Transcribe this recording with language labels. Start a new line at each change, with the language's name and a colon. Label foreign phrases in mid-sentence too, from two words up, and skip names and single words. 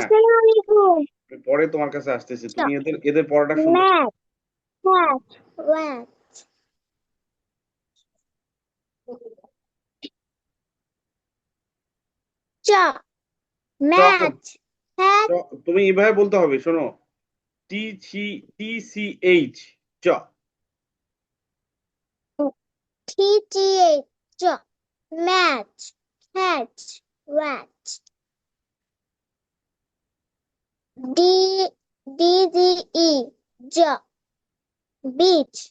Bangla: Assalamualaikum. আমি পরে তোমার কাছে আসতেছি, তুমি Stop. এদের এদের পড়াটা শুনতে থাকো।
English: Mat. Cat. Rat. Chop.
Bangla: চ, Mat. চ, Cat. তুমি এইভাবে বলতে হবে, শোনো।
English: T C, T C H,
Bangla: চ।
English: TTA. Chop. Mat. Cat. Rat. D. DGE. Chop. Beach.